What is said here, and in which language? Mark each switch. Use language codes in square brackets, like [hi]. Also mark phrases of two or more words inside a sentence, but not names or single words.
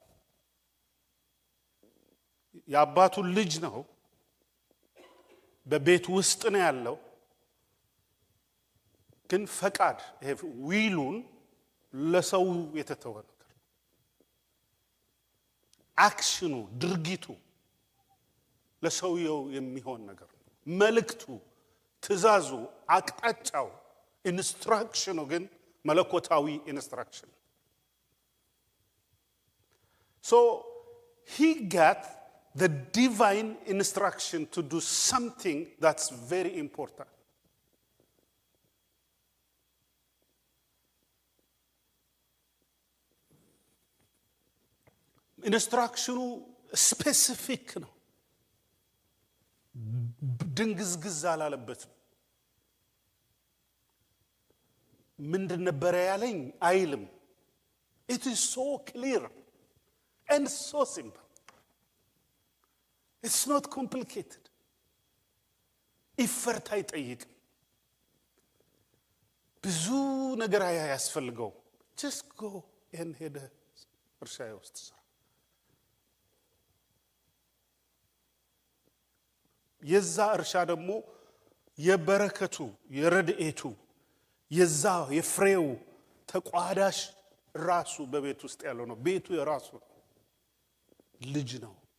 [am] የአባቱ ልጅ ነው በቤት ውስጥ ነው ያለው ግን ፈቃድ ይሄ ዊሉን ለሰው የተተወ ነገር አክሽኑ ድርጊቱ ለሰውየው የሚሆን ነገር መልእክቱ ትእዛዙ አቅጣጫው ኢንስትራክሽኑ ግን መለኮታዊ ኢንስትራክሽን [en] so he got the divine instruction to do something that's very important [am] ኢንስትራክሽኑ ስፔሲፊክ ነው ድንግዝግዝ አላለበትም ምንድን ነበር ያለኝ አይልም [en] it is so clear and so simple it's not complicated effort [am] አይጠይቅም ብዙ ነገር ያስፈልገው [en] just go and [am] ሄደ እርሻዬ ውስጥ ስራ የዛ እርሻ ደግሞ የበረከቱ የረድኤቱ የዛ የፍሬው ተቋዳሽ ራሱ በቤት ውስጥ ያለው ነው ቤቱ የራሱ ልጅ ነው